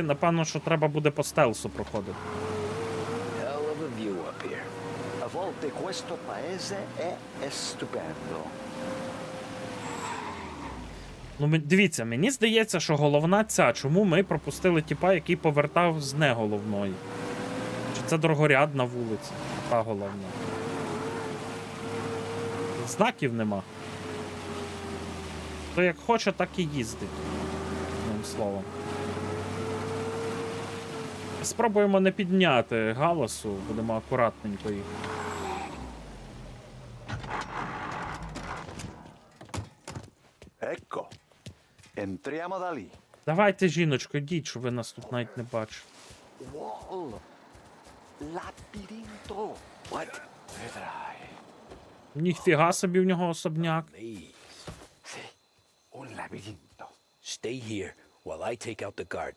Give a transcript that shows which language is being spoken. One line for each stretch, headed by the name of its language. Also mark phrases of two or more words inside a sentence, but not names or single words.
Ukrainian: Напевно, що треба буде по стелсу проходити.
English: Hell of a view up here.
Italian: A volte questo paese è stupendo.
Ukrainian: Ну, дивіться, мені здається, що головна ця, чому ми пропустили тіпа, який повертав з неголовної. Чи це другорядна вулиця, та головна. Знаків нема. То як хоче, так і їздить. Одним словом. Спробуємо не підняти галасу, будемо акуратненько їх.
Italian: Ecco. Entriamo da lì.
Ukrainian: Давайте, жіночко, йдіть, щоб ви нас тут навіть не бачили.
English: Wall. Labirinto. What?
Italian: Vedrai.
Ukrainian: Ніфіга собі в нього особняк.
English: Please.
Italian: Sì, un labirinto.
English: Stay here while I take out the guards.